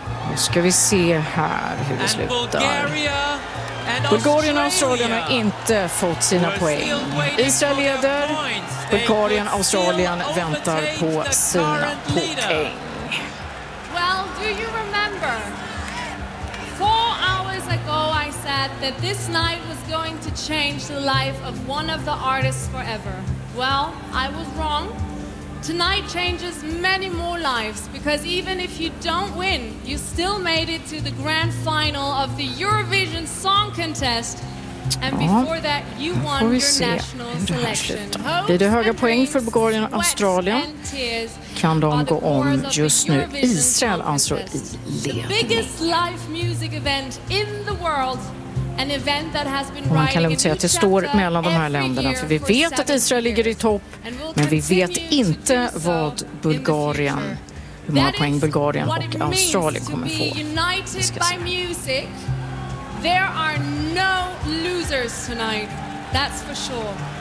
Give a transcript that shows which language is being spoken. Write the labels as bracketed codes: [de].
[sv] Nu ska vi se här hur det slutar. Bulgarien och Australien har inte fått sina poäng. Israel leder. Bulgarien och Australien väntar på sina poäng. [en] Well, do you remember? 4 hours ago I said that this night was going to change the life of one of the artists forever. Well, I was wrong. Tonight changes many more lives, because even if you don't win, you still made it to the grand final of the Eurovision Song Contest. And before that, you won your national selection. [sv] Blir det höga poäng för Bulgarien och Australien? Kan de gå om just nu? Israel anslår i ledning. [en] The biggest live music event in the world. An event that has been [sv] man kan lugnt säga att det står mellan de här länderna, för vi vet att Israel ligger i topp, men vi vet inte vad Bulgarien, hur många poäng Bulgarien och Australien kommer få. [en] United by music, there are no losers tonight, that's for sure.